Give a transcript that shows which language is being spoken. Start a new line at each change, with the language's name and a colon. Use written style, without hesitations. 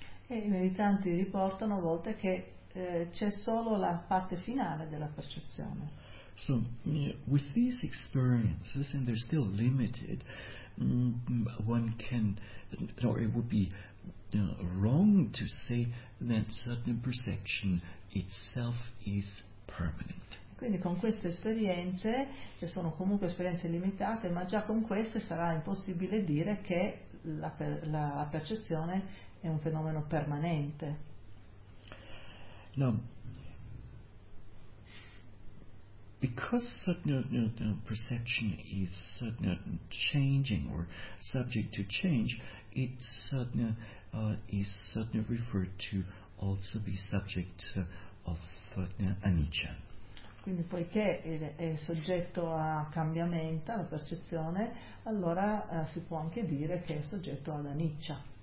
Italian: E i meditanti riportano a volte che c'è solo la parte finale della percezione.
English: So, with these experiences, and they're still limited, one can, or it would be wrong to say that certain perception itself is permanent.
Italian: Quindi con queste esperienze, che sono comunque esperienze limitate, ma già con queste sarà impossibile dire che la percezione è un fenomeno permanente. No.
English: Because perception is changing or subject to change, it is referred to also be subject of anicca.
Italian: Quindi poiché è soggetto a cambiamento, la percezione, allora si può anche dire che è soggetto ad anicca.